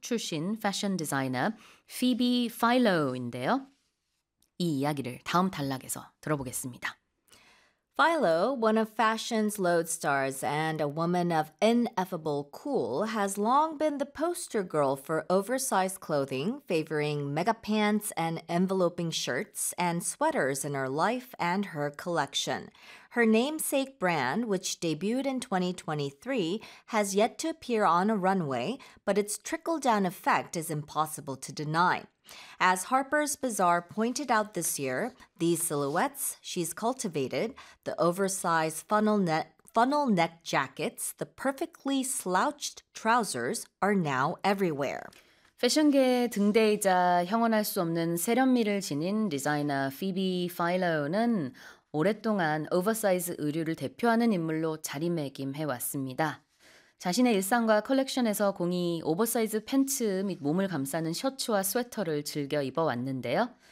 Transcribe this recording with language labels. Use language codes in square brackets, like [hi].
[ko] 출신 패션 디자이너 피비 파일로인데요. 이 이야기를 다음 단락에서 들어보겠습니다. [en] Philo, one of fashion's lodestars and a woman of ineffable cool, has long been the poster girl for oversized clothing, favoring mega pants and enveloping shirts and sweaters in her life and her collection. Her namesake brand, which debuted in 2023, has yet to appear on a runway, but its trickle-down effect is impossible to deny. As Harper's Bazaar pointed out this year, these silhouettes she's cultivated, the oversized funnel neck jackets, the perfectly slouched trousers, are now everywhere. [ko] 패션계의 등대이자 형언할 수 없는 세련미를 지닌 디자이너 피비 파일로는 오랫동안 오버사이즈 의류를 대표하는 인물로 자리매김해왔습니다. 자신의 일상과 컬렉션에서 공이 오버사이즈 팬츠 및 몸을 감싸는 셔츠와 스웨터를 즐겨 입어왔는데요.